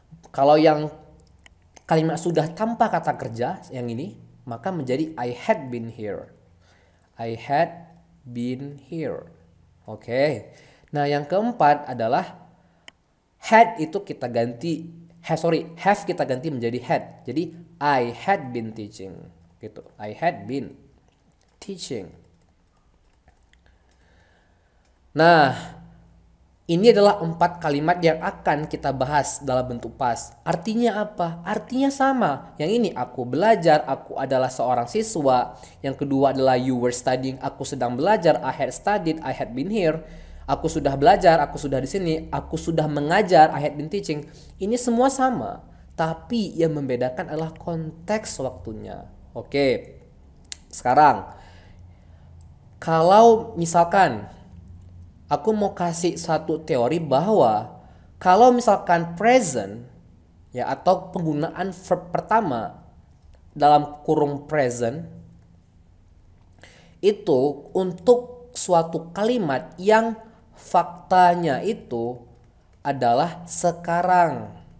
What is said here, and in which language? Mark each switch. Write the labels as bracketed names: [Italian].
[Indonesian] Kalau yang kalimat sudah tanpa kata kerja, yang ini, maka menjadi [English] I had been here. I had been here. Oke. [Indonesian] Nah, yang keempat adalah had itu kita ganti have kita ganti menjadi had. [English] Jadi I had been teaching gitu. I had been teaching. [Indonesian] Nah, ini adalah 4 kalimat yang akan kita bahas dalam bentuk past. Artinya apa? Artinya sama. Yang ini aku belajar, aku adalah seorang siswa. Yang kedua adalah [English] you were studying, [Indonesian] aku sedang belajar, [English] I had studied, I had been here. [Indonesian] Aku sudah belajar, aku sudah di sini, aku sudah mengajar, [English] I had been teaching. [Indonesian] Ini semua sama, tapi yang membedakan adalah konteks waktunya. Oke. Sekarang, kalau misalkan aku mau kasih satu teori bahwa kalau misalkan present ya atau penggunaan verb pertama dalam kurung present itu untuk suatu kalimat yang faktanya itu adalah sekarang.